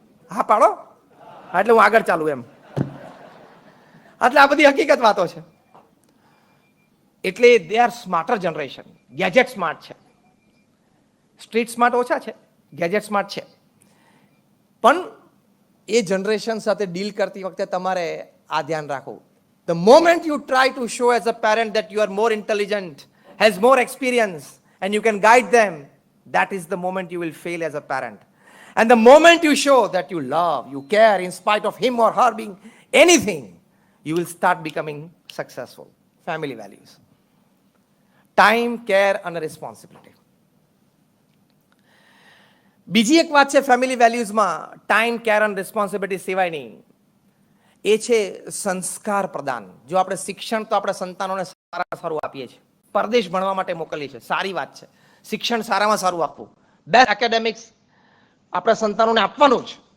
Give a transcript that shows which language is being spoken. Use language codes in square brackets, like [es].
[gu] હા પાડો, એટલે હું આગળ ચાલુ એમ. એટલે આ બધી હકીકત વાતો છે. એટલે [en] They are smarter generation. [gu] Gadget smart છે, સ્ટ્રીટ સ્માર્ટ ઓછા છે, ગેજેટ સ્માર્ટ છે. પણ એ જનરેશન સાથે ડીલ કરતી વખતે તમારે આ ધ્યાન રાખવું. [en] The moment you try to show as a parent that you are more intelligent, has more experience and you can guide them, that is the moment you will fail as a parent. And the moment you show that you love, you care in spite of him or her being anything, you will start becoming successful. Family values. Time, care and responsibility. [gu] બીજી એક વાત છે family વેલ્યુઝમાં time, care અને responsibility સિવાયની, એ છે સંસ્કાર પ્રદાન. જો આપણે શિક્ષણ તો આપણા સંતાનોને સારું આપીએ છીએ, પરદેશ ભણવા માટે મોકલીએ છીએ, સારી વાત છે. શિક્ષણ સારામાં સારું આપવું, બેસ્ટ એકેડેમિક્સ આપણા સંતાનોને આપવાનું જ.